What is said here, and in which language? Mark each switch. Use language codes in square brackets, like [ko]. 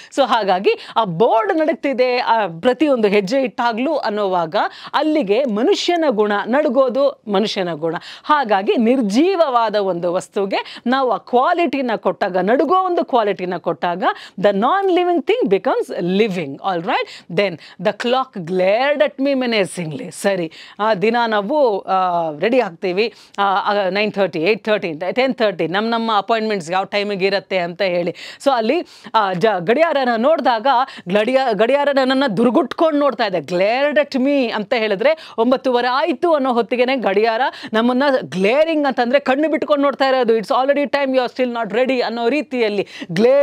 [kn] So ಹಾಗಾಗಿ ಆ board ನಡುಗ್ತಿದೆ ಪ್ರತಿಯೊಂದು ಹೆಜ್ಜೆ ಇಟ್ಟಾಗ್ಲೂ ಅನ್ನೋವಾಗ ಅಲ್ಲಿಗೆ ಮನುಷ್ಯನ ಗುಣ, ನಡುಗೋದು ಮನುಷ್ಯನ ಗುಣ. ಹಾಗಾಗಿ ನಿರ್ಜೀವವಾದ ಒಂದು ವಸ್ತುಗೆ ನಾವು ಆ ಕ್ವಾಲಿಟಿನ ಕೊಟ್ಟಾಗ, ನಡುಗೋ ಒಂದು ಕ್ವಾಲಿಟಿನ ಕೊಟ್ಟಾಗ [en] the non-living thing becomes living. All right. Then the clock glared at me menacingly. [kn] ಸರಿ, ದಿನ ನಾವು ರೆಡಿ ಆಗ್ತೀವಿ 9:30, 8:30, 10:30 ನಮ್ಮ ಅಪಾಯಿಂಟ್ಮೆಂಟ್ಸ್ ಯಾವ ಟೈಮಿಗೆ ಇರುತ್ತೆ ಅಂತ ಹೇಳಿ. ಸೊ ಅಲ್ಲಿ ಗಡಿಯಾರನ ನೋಡಿದಾಗ ಗಡಿಯಾರ ನನ್ನನ್ನು ದುರ್ಗುಟ್ಕೊಂಡು ನೋಡ್ತಾ ಇದೆ. ಗ್ಲೇರ್ಡ್ ಅಟ್ ಮೀ ಅಂತ ಹೇಳಿದ್ರೆ 9:30 ಆಯಿತು ಅನ್ನೋ ಹೊತ್ತಿಗೆ ಗಡಿಯಾರ ನಮ್ಮನ್ನು ಗ್ಲೇರಿಂಗ್ ಅಂತಂದರೆ ಕಣ್ಣು ಬಿಟ್ಕೊಂಡು ನೋಡ್ತಾ ಇರೋದು. [en] it's already time, you are still not ready [kn] ಅನ್ನೋ ರೀತಿಯಲ್ಲಿ ಗ್ಲೇರ್